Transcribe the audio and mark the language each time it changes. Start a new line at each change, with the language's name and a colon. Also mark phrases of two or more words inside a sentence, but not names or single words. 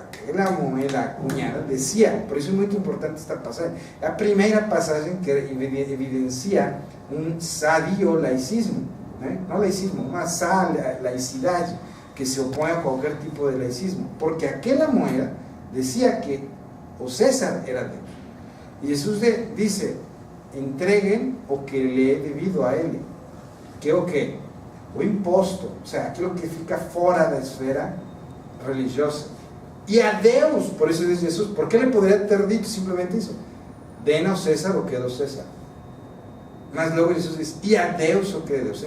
Portuguese: aquela moeda
Spanish: acuñada decía, por eso es muy importante esta pasaje, la primera pasaje que evidencia un sadio laicismo, no laicismo,
Portuguese: uma sã laicidade que se opõe a qualquer tipo de laicismo, porque aquela moeda decía que o César era Deus. E Jesus dice, entreguen o que le é devido a ele, que é o quê? O imposto, ou seja, aquilo que fica fora da esfera religiosa. E a Deus, por isso diz Jesus, por que ele poderia ter dito simplesmente isso? Den ao César o que é do César. Mas logo Jesus diz, e a Deus o que é de Deus.